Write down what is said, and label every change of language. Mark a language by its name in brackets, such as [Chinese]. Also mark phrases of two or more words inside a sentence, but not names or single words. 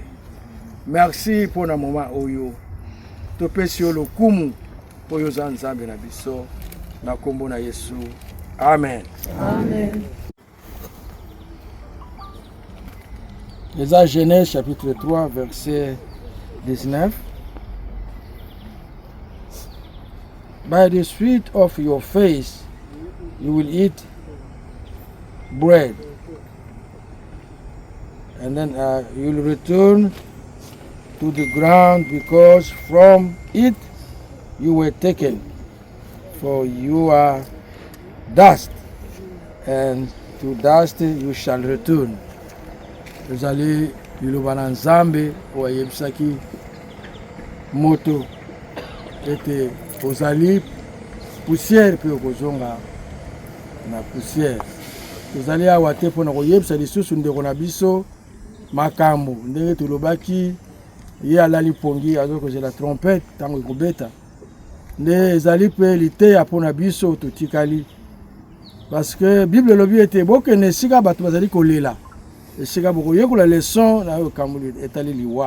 [Lingala] Merci mpona moma oyo topesi yo lokumu oyo oza Nzambe na biso na kombo na Yesu. Amen. Amen. [French] Eza Genèse chapitre 3 verset 19. [English] By the sweat of your face you will eat bread, and then you will return to the ground, because from it you were taken, for you are dust, and to dust you shall return. [Lingala] Ezali liloba na Nzambe oyebisaki moto ete ozali poussière pe okozonga na poussière. Tozali awa te mpona koyebisa lisusu ndeko na biso makambo ndenge tolobaki ye alali pongi azokozela trompette ntango ekobeta nde ezali mpe liteya mpona biso totikali, [French] parce que [Lingala] Bible elobi ete bokende esika bato bazali kolela, esika bokoyekola leson na oyo kambo etali liwa.